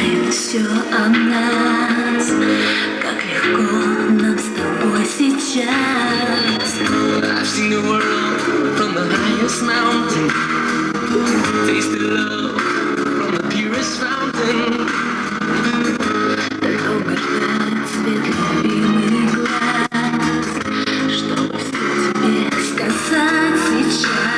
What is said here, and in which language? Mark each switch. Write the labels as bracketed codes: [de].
[ru] Все о нас, как легко нам с тобой сейчас. [en] I've seen the world from the highest mountain, tasted love from the purest fountain. [ru] Только ждать свет любимый глаз, чтобы все тебе сказать сейчас.